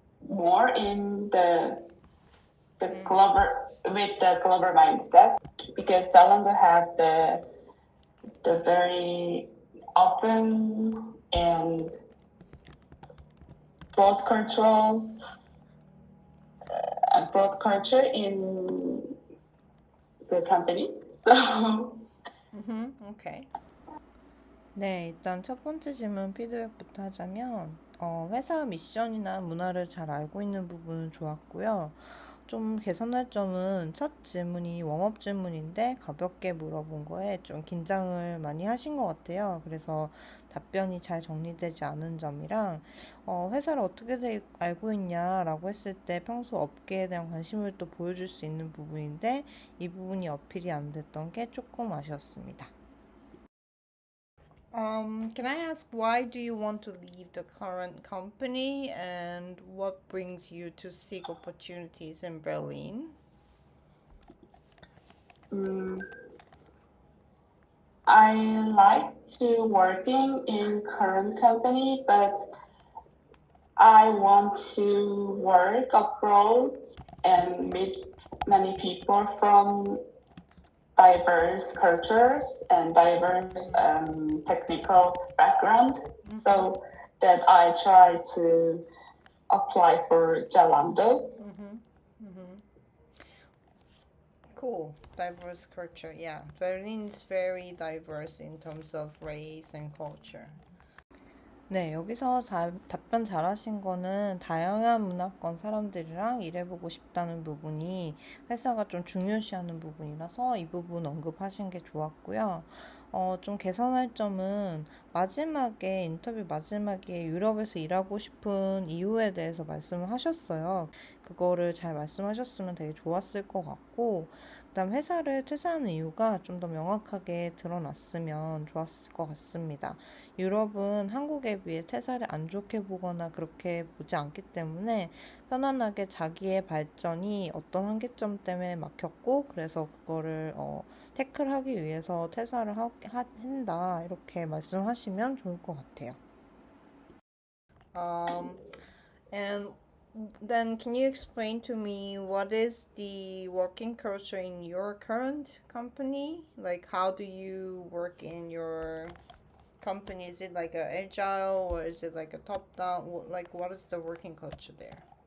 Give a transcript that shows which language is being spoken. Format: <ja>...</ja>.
<en>more in the global with the global mindset, because Zalando have the very open and broad cultural broad culture in the company. So</en> <ko>오케이. 네, 일단 첫 번째 질문 피드백부터 하자면, 회사 미션이나 문화를 잘 알고 있는 부분은 좋았고요. 좀 개선할 점은 첫 질문이 웜업 질문인데 가볍게 물어본 거에 좀 긴장을 많이 하신 것 같아요. 그래서 답변이 잘 정리되지 않은 점이랑, 회사를 어떻게 알고 있냐라고 했을 때 평소 업계에 대한 관심을 또 보여줄 수 있는 부분인데 이 부분이 어필이 안 됐던 게 조금 아쉬웠습니다.</ko> <en>Can I ask why do you want to leave the current company and what brings you to seek opportunities in Berlin? I like to working in current company, but I want to work abroad and meet many people from diverse cultures and diverse technical background. So that I try to apply for Zalando. Cool. Diverse culture. Yeah. Berlin is very diverse in terms of race and culture.</en> <ko>네, 여기서 답변 잘하신 거는 다양한 문화권 사람들이랑 일해보고 싶다는 부분이 회사가 좀 중요시하는 부분이라서 이 부분 언급하신 게 좋았고요. 좀 개선할 점은 마지막에, 인터뷰 마지막에 유럽에서 일하고 싶은 이유에 대해서 말씀을 하셨어요. 그거를 잘 말씀하셨으면 되게 좋았을 것 같고, 그다음 회사를 퇴사하는 이유가 좀 더 명확하게 드러났으면 좋았을 것 같습니다. 유럽은 한국에 비해 퇴사를 안 좋게 보거나 그렇게 보지 않기 때문에 편안하게 자기의 발전이 어떤 한계점 때문에 막혔고 그래서 그거를 태클하기 위해서 퇴사를 한다 이렇게 말씀하시면 좋을 것 같아요.</ko> <en>And then can you explain to me what is the working culture in your current company? Like how do you work in your company? Is it like a agile or is it like a top down? Like what is the working culture there?</en>